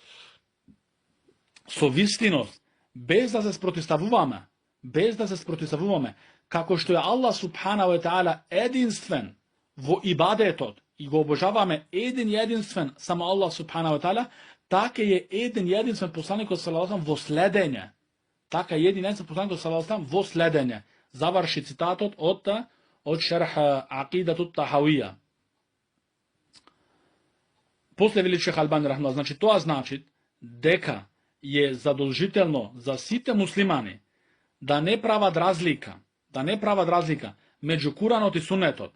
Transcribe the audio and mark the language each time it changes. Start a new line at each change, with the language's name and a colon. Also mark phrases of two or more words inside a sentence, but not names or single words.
Macedonian: со вистиност, без да се спротивставуваме, како што е Аллах
Arabic: سبحانه وتعالى
Macedonian: единствен во ибадетот и го обожаваме единствен само Аллах
Arabic: سبحانه وتعالى,
Macedonian: така е единствен посланикот
Arabic: صلى الله عليه وسلم
Macedonian: во следење. Заврши цитатот од шерх акидату тахавија. После вели шех Албани рахимахуллах, значи тоа значи дека е задолжително за сите муслимани да не прават разлика меѓу Куранот и сунетот.